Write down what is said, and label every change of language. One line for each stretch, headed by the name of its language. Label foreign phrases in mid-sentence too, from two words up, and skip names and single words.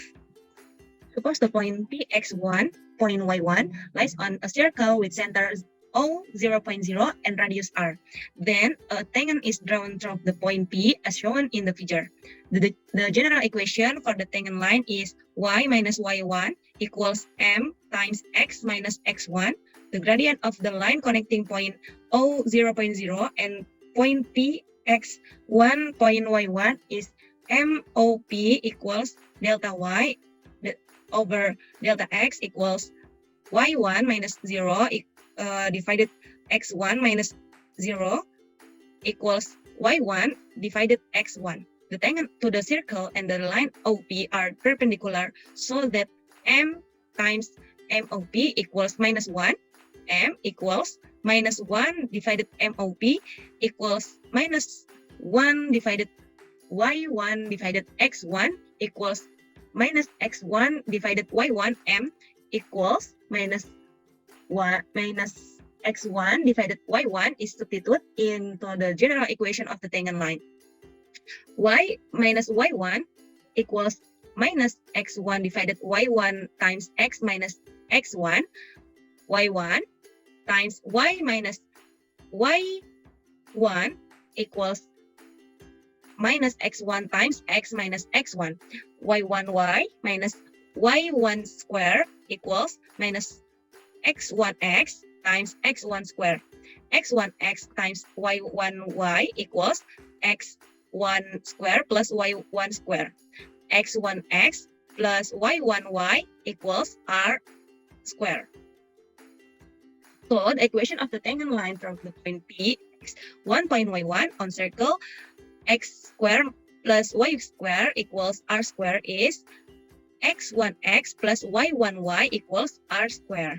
English: Suppose the point Px1, point y1 lies on a circle with center O 0.0 and radius r. Then a tangent is drawn from the point P as shown in the figure. The general equation for the tangent line is y minus y1 equals m times x minus x1. The gradient of the line connecting point O 0.0 and point P x1 point y1 is MOP equals delta y over delta x equals y1 minus 0 divided x1 minus 0 equals y1 divided x1. The tangent to the circle and the line OP are perpendicular so that m times MOP equals minus 1. M equals minus 1 divided MOP equals minus 1 divided y1 divided x1 equals minus x1 divided y1. M equals minus x1 divided y1 is substituted into the general equation of the tangent line. Y minus y1 equals minus x1 divided y1 times x minus x1. Y1 times y minus y1 equals minus x1 times x minus x1. Y1y minus y1 square equals minus x1x times x1 square. X1x times y1y equals x1 square plus y1 square. X1x plus y1y equals r square. So the equation of the tangent line from the point P, x1 point y1 on circle, x square plus y square equals r square is x1x plus y1y equals r square.